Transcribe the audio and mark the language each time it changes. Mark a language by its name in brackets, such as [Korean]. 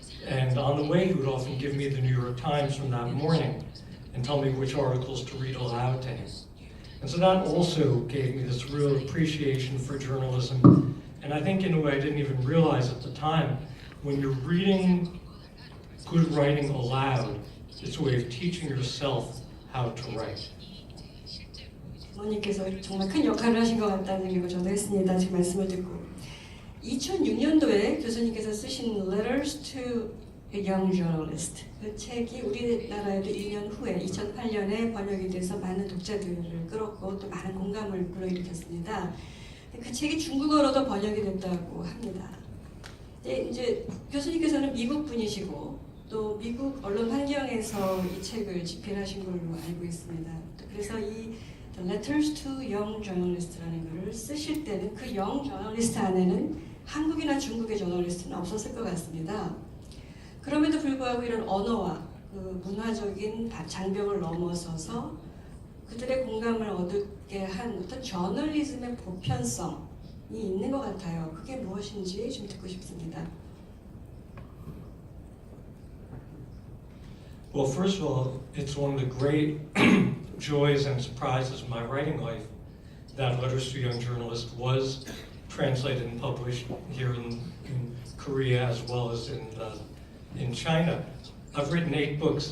[English] And on the way, he would often give me the New York Times from that morning and tell me which articles to read aloud to him. And so that also gave me this real appreciation for journalism. And I think in a way I didn't even realize at the time, when you're reading good writing aloud, it's a way of teaching yourself how to write. [Korean] 부모님께서 정말 큰 역할을 하신 것 같다는 생각을 저도 했습니다. 제 말씀을 듣고. 2006년도에 교수님께서 쓰신 Letters to a Young Journalist, 그 책이 우리나라에도 2년 후에 2008년에 번역이 돼서 많은 독자들을 끌었고 또 많은 공감을 불러일으켰습니다. 그 책이 중국어로도 번역이 됐다고 합니다. 이제 교수님께서는 미국 분이시고 또 미국 언론 환경에서 이 책을 집필하신 걸로 알고 있습니다. 그래서 이 Letters to Young Journalist라는 글을 쓰실 때는 그 Young Journalist 안에는 한국이나 중국의 저널리스트는 없었을 것 같습니다. 그럼에도 불구하고 이런 언어와 그 문화적인 장벽을 넘어서서 그들의 공감을 얻게 한 어떤 저널리즘의 보편성이 있는 것 같아요. 그게 무엇인지 좀 듣고 싶습니다. [English] Well, first of all, it's one of the great joys and surprises of my writing life that Letters to a Young Journalist was translated and published here in Korea as well as in China. I've written 8 books.